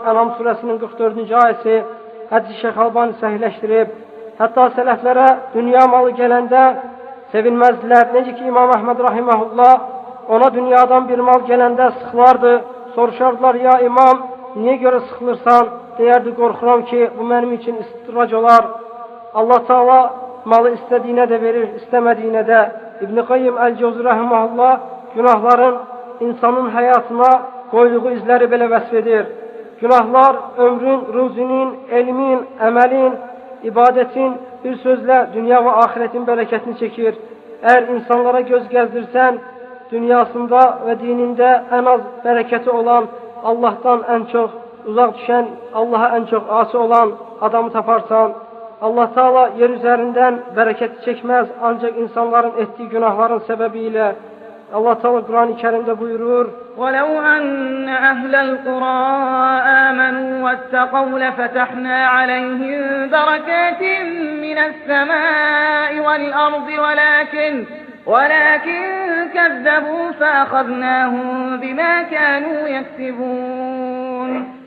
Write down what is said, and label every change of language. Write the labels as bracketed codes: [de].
[az] En'am suresinin 44. ayeti. Hadis-i Şeyh Albani sahihleştirip, hatta seleflere dünya malı gelende sevinmezdiler. Necə ki İmam Ahmed rahimahullah ona dünyadan bir mal gelendə sıxılardı. Soruşardılar, ya imam, niye göre sıxılırsan? Deyərdi, qorxuram ki, bu mənim için istidrac olar. Allah Teala malı istədiyinə də verir, istəmədiyinə də. İbn-i Qayyim Əl-Cəvzi Rəhiməhullah günahların insanın həyatına qoyduğu izləri belə vəsf edir. Günahlar ömrün, ruzinin, elmin, əməlin, ibadətin, bir sözlə dünya və axirətin bərəkətini çəkir. Əgər insanlara göz gəzdirsən, dünyasında və dinində ən az bərəkəti olan, Allahdan ən çox uzaq düşən, Allaha ən çox asi olan adamı taparsan, Allah Teala yer üzərindən bərəkəti çəkməz, ancaq insanların etdiyi günahların səbəbi ilə. Allah Teala Kur'an-ı Kerim'de buyurur: [ar] وَلَوْ أَنَّ أَهْلَ الْقُرَىٰ آمَنُوا وَاتَّقَوْا لَفَتَحْنَا عَلَيْهِمْ بَرَكَاتٍ مِّنَ السَّمَاءِ وَالْأَرْضِ وَلَكِنْ كَذَّبُوا فَأَخَذْنَاهُمْ بِمَا كَانُوا يَكْسِبُونَ.